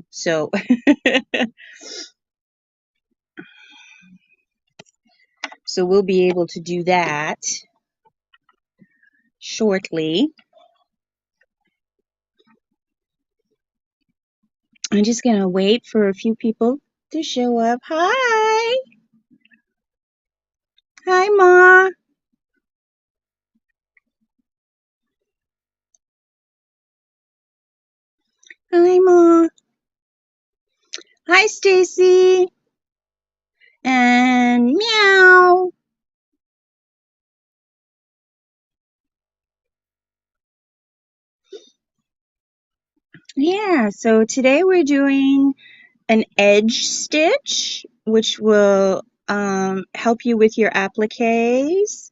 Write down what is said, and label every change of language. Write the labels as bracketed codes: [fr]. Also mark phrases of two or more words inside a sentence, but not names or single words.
[en] So so we'll be able to do that shortly. I'm just gonna wait for a few people to show up. Hi. Hi, Ma. Hi, Ma. Hi, Stacy. And meow. Yeah, so today we're doing an edge stitch, which will help you with your appliques.